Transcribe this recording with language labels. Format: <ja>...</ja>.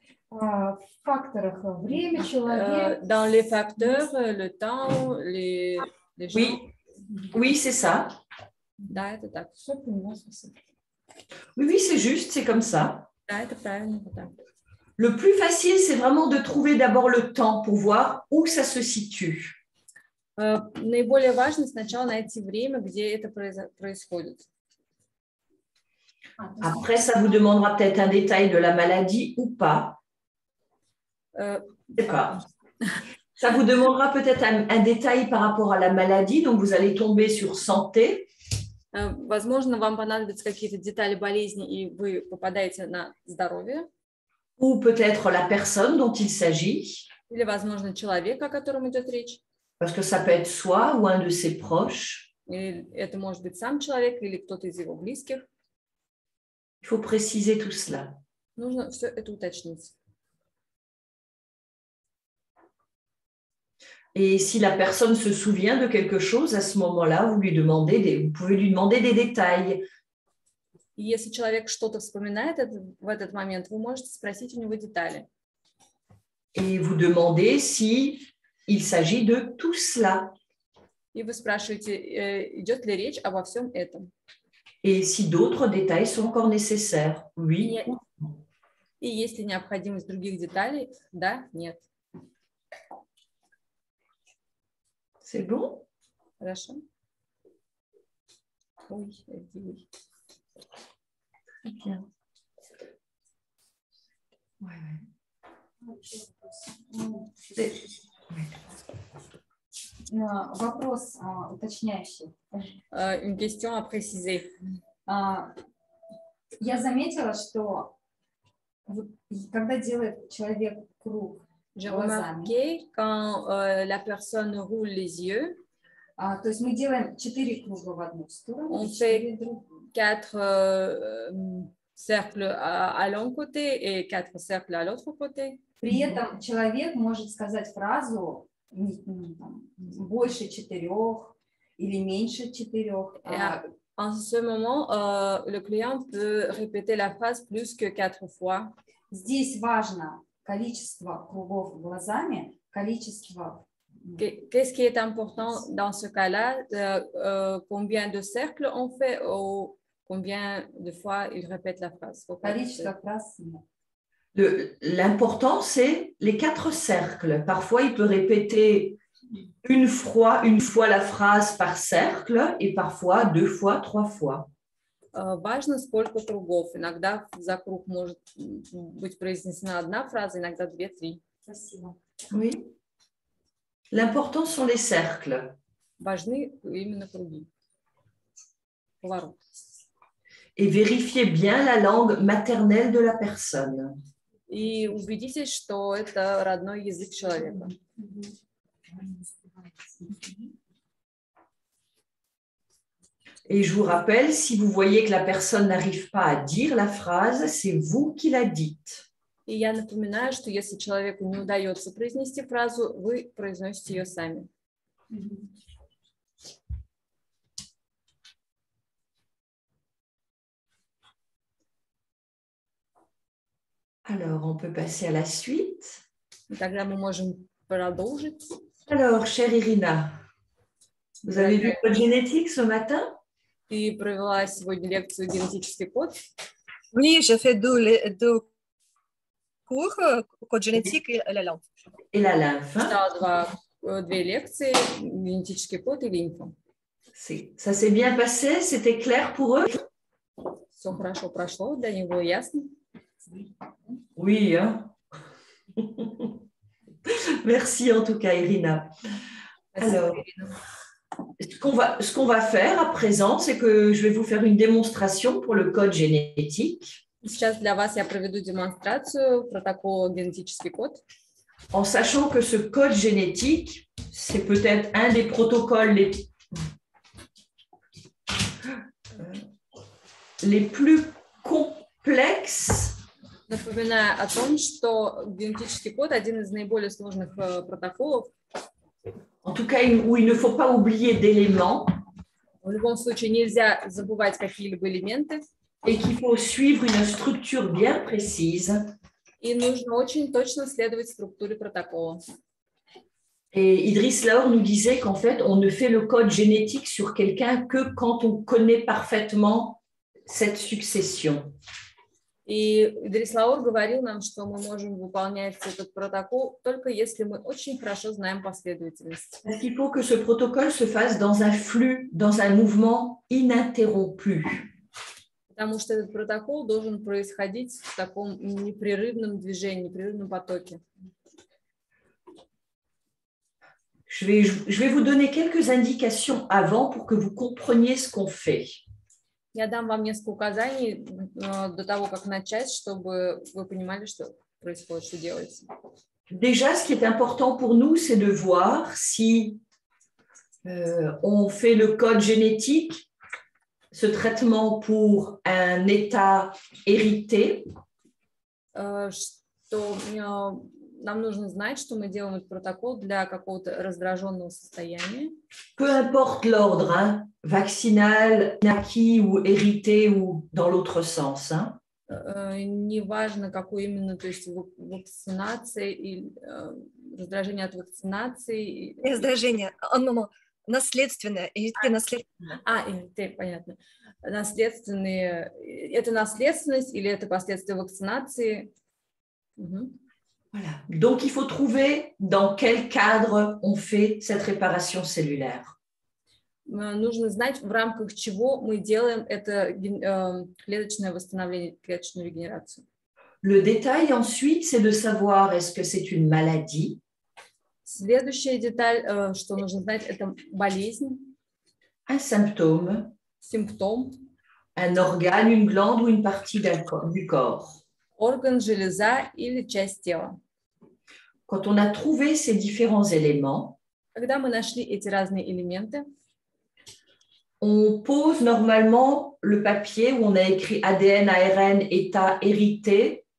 <ru>В факторах время, человек.</ru> <fr>Dans les facteurs, le temps, les gens. Oui, oui, c'est ça.</fr> <ru>Да, это так. Все понимаю, спасибо.</ru> <fr>Oui, oui, c'est juste, c'est comme ça.</fr> <ru>Да, это правильно. Да.</ru> <fr>Le plus facile, c'est vraiment de trouver d'abord le temps pour voir où ça se situe.</fr> <ru>Наиболее важно сначала найти время, где это происходит.</ru> <fr>Après, ça vous demandera peut-être un détail de la maladie ou pas. Je sais pas. Ça vous demandera peut-être un détail par rapport à la maladie, donc vous allez tomber sur santé.</fr> <ru>Возможно, вам понадобятся какие-то детали болезни, и вы попадаете на здоровье.</ru> <fr>Ou peut-être la personne dont il s'agit.</fr> <ru>Или, возможно, человек, о котором идет речь.</ru> <fr>Parce que ça peut être soi ou un de ses proches.</fr> <ru>Или это может быть сам человек или кто-то из его близких.</ru> <fr>Il faut préciser tout cela.</fr> <ru>Нужно все это уточнить.</ru> <fr>Et si la personne se souvient de quelque chose, à ce moment-là, vous pouvez lui demander des détails.</fr> <ru>И если человек что-то вспоминает в этот момент, вы можете спросить у него детали.</ru> <fr>Et vous demandez si il s'agit de tout cela.</fr> <ru>И вы спрашиваете, идет ли речь обо всем этом.</ru> <fr>Et si d'autres détails sont encore nécessaires, oui.</fr> <ru>И есть ли необходимость других деталей, да, нет.</ru> <fr>C'est bon?</fr> <ru>Хорошо.</ru> <fr>Oui, elle dit oui. Très bien. Ouais,</fr> <ru>Вопрос уточняющий.</ru> <fr>Une question à préciser.</fr> <ru>Я заметила, что когда делает человек круг</ru> <fr>J'ai</fr> <ru>глазами,</ru> <fr>remarqué quand la personne roule les yeux,</fr> <ru>то есть мы делаем 4 круга в одну сторону,</ru> <fr>on</fr> <ru>и 4</ru> <fr>fait</fr> <ru>в другую.</ru> <fr>4 cercles à l'un côté et 4 cercles à l'autre côté.</fr> <ru>При этом человек может сказать фразу больше 4 или меньше 4.</ru> <fr>En ce moment, le client peut répéter la phrase plus que 4 fois.</fr> <ru>Здесь важно количество кругов глазами, количество.</ru> <fr>Qu'est-ce qui est important dans ce cas-là? Combien de cercles on fait ou combien de fois il répète la phrase?</fr> <ru>Количество фраз.</ru> <fr>L'important, c'est les 4 cercles. Parfois, il peut répéter une fois la phrase par cercle et parfois 2 fois, 3 fois.</fr> <ru>Важно, сколько кругов. Иногда за круг может быть произнесена одна фраза, иногда 2-3. Спасибо.</ru> <fr>Oui. L'important sont les cercles.</fr> <ru>Важны именно круги. Поворот.</ru> <fr>Et vérifiez bien la langue maternelle de la personne.</fr> <ru>И убедитесь, что это родной язык человека.</ru> <fr>Et je vous rappelle, si vous voyez que la personne n'arrive pas à dire la phrase, c'est vous qui la dites.</fr> <ru>И я напоминаю, что если человеку не удается произнести фразу, вы произносите ее сами.</ru> <fr>Alors, on peut passer à la suite.</fr> <ru>И тогда мы можем продолжить.</ru> <fr>Alors, chère Irina, vous avez vu votre génétique ce matin?</fr> <ru>Ты провела сегодня лекцию «Генетический код».</ru> <fr>Oui, j'ai fait deux cours, code génétique et la langue. Et la lymphe.</fr> <ru>Читала две лекции «Генетический код» и «Лимфа».</ru> <fr>Ça s'est bien passé? C'était clair pour eux?</fr> <ru>Все хорошо прошло, для них было ясно.</ru> <fr>Oui, hein? Merci en tout cas, Irina. Alors, ce qu'on va faire à présent, c'est que je vais vous faire une démonstration pour le code génétique.</fr> <ru>Сейчас для вас я проведу демонстрацию протокола «Генетический код».</ru> <fr>En sachant que ce code génétique, c'est peut-être un des protocoles les plus complexes.</fr> <ru>Напоминаю о том, что генетический код один из наиболее сложных протоколов.</ru> <fr>En tout cas, où il ne faut pas oublier d'éléments.</fr> <ru>В любом случае нельзя забывать какие-либо элементы.</ru> <fr>Et qu'il faut suivre une structure bien précise.</fr> <ru>И нужно очень точно следовать структуре протокола.</ru> <fr>Et Idriss Laor nous disait qu'en fait, on ne fait le code génétique sur quelqu'un que quand on connaît parfaitement cette succession.</fr> <ru>И Идрис Лаур говорил нам, что мы можем выполнять этот протокол только если мы очень хорошо знаем последовательность.</ru> <fr>Parce qu'il faut que ce protocole se fasse dans un flux, dans un mouvement ininterrompu.</fr> <ru>Потому что этот протокол должен происходить в таком непрерывном движении, непрерывном потоке.</ru> <fr>Je vais vous donner quelques indications avant pour que vous compreniez ce qu'on fait.</fr> <ru>Я дам вам несколько указаний до того, как начать, чтобы вы понимали, что происходит, что делается.</ru> <fr>Déjà, ce qui est important pour nous, c'est de voir si on fait le code génétique, ce traitement pour un état hérité.</fr> <ru>Что нам нужно знать, что мы делаем этот протокол для какого-то раздраженного состояния.</ru> <fr>Peu importe l'ordre, hein, vaccinal, acquis ou hérité ou dans l'autre sens. Hein.</fr> <ru>Неважно, какой именно, то есть вакцинация или раздражение от вакцинации. Раздражение, наследственное, hérité наследственное. Hérité, понятно. Наследственные, это наследственность или это последствия вакцинации?</ru> <fr>Voilà. Donc, il faut trouver dans quel cadre on fait cette réparation cellulaire.</fr> <ru>Нужно знать, в рамках чего мы делаем это клеточное восстановление, клеточную регенерацию.</ru> <fr>Le détail ensuite, c'est de savoir est-ce que c'est une maladie.</fr> <ru>Следующая деталь, что нужно знать, это болезнь,</ru> <fr>un symptôme,</fr> <ru>симптом,</ru> <fr>un organe, une glande ou une partie du corps.</fr> <ru>Орган, железа или часть тела.</ru> <fr>Quand on a trouvé ces différents éléments,</fr> <ru>когда мы нашли эти разные элементы,</ru> <fr>on pose normalement le papier où on a écrit ADN, ARN, état hérité.</fr>